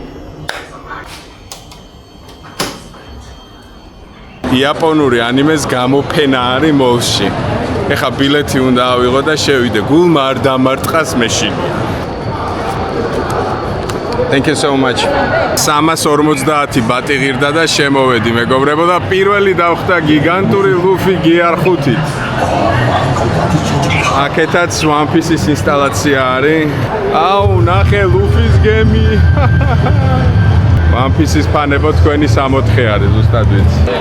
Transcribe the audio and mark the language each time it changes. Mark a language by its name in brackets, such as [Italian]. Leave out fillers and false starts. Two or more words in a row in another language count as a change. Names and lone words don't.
[Georgian] იაპონური ანიმეს გამოფენა არის მოლში. ეხა ბილეთი უნდა ავიღო და შევიდე. გულმა არ დამარტყას მეშინია. [English] Thank you so much. [Georgian] 350 ბატი ღირდა და შემოვედი მეგობრებო და პირველი დავხდა გიგანტური ლუფი GR5-ით. აქეთაც One Piece-ის ინსტალაცია არის. აუ, ნახე ლუფის გემი. One Piece-ის ფანებო თქვენი 64 არის ზუსტად ვიცი.